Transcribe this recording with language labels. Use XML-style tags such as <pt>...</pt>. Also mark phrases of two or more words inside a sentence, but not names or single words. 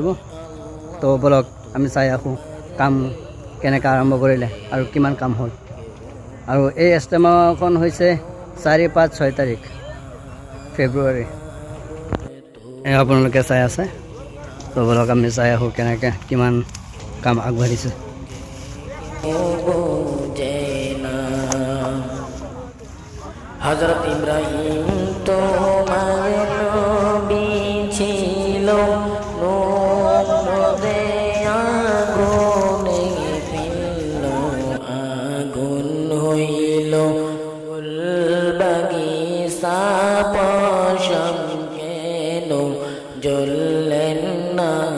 <as>তো বলক আমি চাই আহোঁ কাম কেনেকৈ আৰম্ভ কৰিলে আৰু কিমান কাম হ'ল। আৰু এই ইজতেমাখন হৈছে 4-5-6 তাৰিখ ফেব্ৰুৱাৰী। আপোনালোকে চাই আছে। তো বলক আমি চাই আহোঁ কেনেকৈ কিমান কাম আগবাঢ়িছে।</as> <bn>হযরত ইব্রাহিম তোমার নবী ছিল, নূরে আগুনে ফেলল, আগুন হইল ফুল বাগিচা পশম কেন জ্বললেন না।</bn>